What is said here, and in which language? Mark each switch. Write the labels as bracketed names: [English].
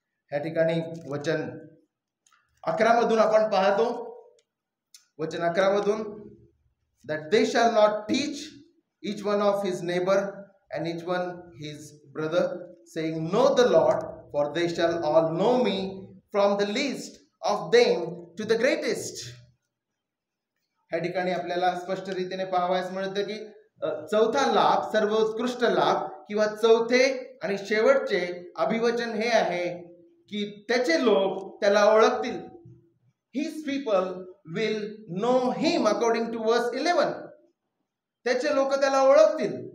[Marathi] ह्या ठिकाणी वचन 11 मधून [English] आपण पाहतो, वचन 11 मधून, that they shall not teach each one of his neighbor and each one his brother, saying, know the Lord, for they shall all know me, from the least of them to the greatest. [Marathi] ह्या ठिकाणी आपल्याला स्पष्ट रीतीने पाहावयास मिळतं की चौथा लाभ, सर्वोत्कृष्ट लाभ किंवा चौथे आणि शेवटचे अभिवचन हे आहे की त्याचे लोक त्याला ओळखतील. [English] His people will know him according to verse 11. [Marathi] त्याचे लोक त्याला ओळखतील.